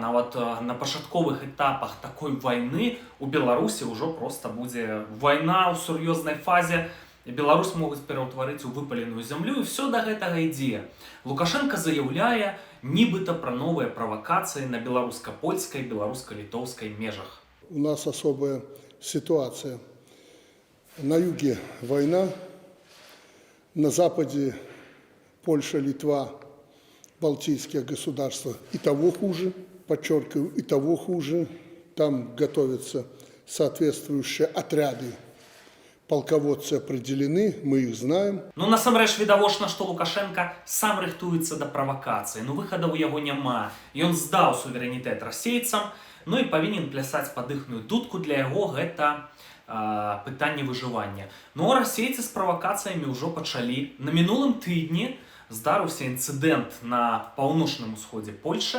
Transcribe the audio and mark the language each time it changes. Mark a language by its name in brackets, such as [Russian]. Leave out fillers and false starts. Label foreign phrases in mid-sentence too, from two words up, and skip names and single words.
[Belarusian] Нават на пачатковых этапах такой вайны у Беларусі ўжо проста будзе вайна ў сур'ёзнай фазе. І Беларусь могуць пераўтварыць у выпаленую зямлю, і все да гэтага ідзе. Лукашенко заяўляе нібыта пра новыя правакацыі на беларуска-польскай, беларуска-літоўскай межах. [Russian] У нас особая ситуация. На юге война, на западе Польша, Литва, Балтийские государства и того хуже, подчеркиваю, и того хуже. Там готовятся соответствующие отряды. Полководцы определены, мы их знаем. [Belarusian] Ну, насамрэч відавочна, што Лукашенко сам рыхтуецца да правакацыі. Ну, выхада ў яго няма. Ён здаў суверэнітэт расейцам, ну і павінен плясаць пад іхную дудку. Для яго гэта пытанне выжывання. Ну, а расейцы з правакацыямі ўжо пачалі. На мінулым тыдні здарыўся інцыдэнт на паўночным усходзе Польшы.